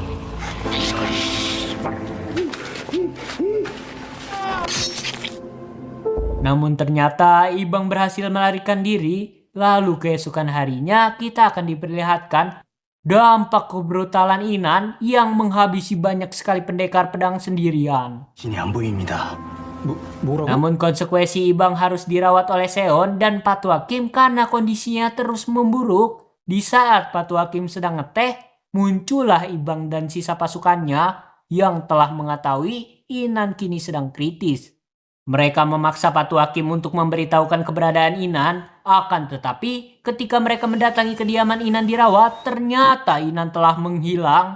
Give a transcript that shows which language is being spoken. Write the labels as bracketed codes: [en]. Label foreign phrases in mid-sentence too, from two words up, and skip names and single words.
[id] Namun ternyata Ibang berhasil melarikan diri. Lalu keesokan harinya kita akan diperlihatkan dampak kebrutalan Inan yang menghabisi banyak sekali pendekar pedang sendirian. [ko] 신이 안 보입니다. 뭐라고? [id] Namun konsekuensi Ibang harus dirawat oleh Seon dan Patu Hakim karena kondisinya terus memburuk. Di saat Patu Hakim sedang ngeteh, muncullah Ibang dan sisa pasukannya yang telah mengetahui Inan kini sedang kritis. Mereka memaksa Patu Hakim untuk memberitahukan keberadaan Inan, akan tetapi ketika mereka mendatangi kediaman Inan dirawat, ternyata Inan telah menghilang.